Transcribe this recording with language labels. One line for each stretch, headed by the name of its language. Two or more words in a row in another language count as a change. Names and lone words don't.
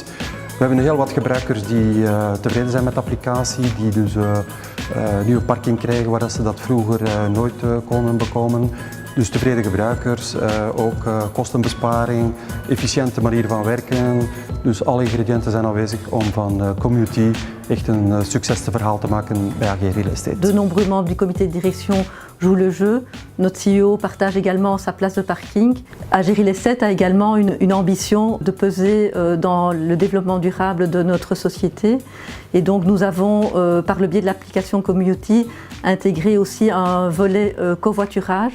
Dutch: We hebben heel wat gebruikers die tevreden zijn met de applicatie, die dus nieuwe parking krijgen waar ze dat vroeger nooit konden bekomen. Dus tevreden gebruikers, ook kostenbesparing, efficiënte manier van werken. Dus alle ingrediënten zijn aanwezig om van Commuty echt een succesverhaal te maken bij AG Real Estate.
French: De nombreux membres du comité de direction jouent le jeu. Notre CEO partage également sa place de parking. AG Real Estate a également une ambition de peser dans le développement durable de notre société. Et donc nous avons, par le biais de l'application Commuty, intégré aussi un volet covoiturage.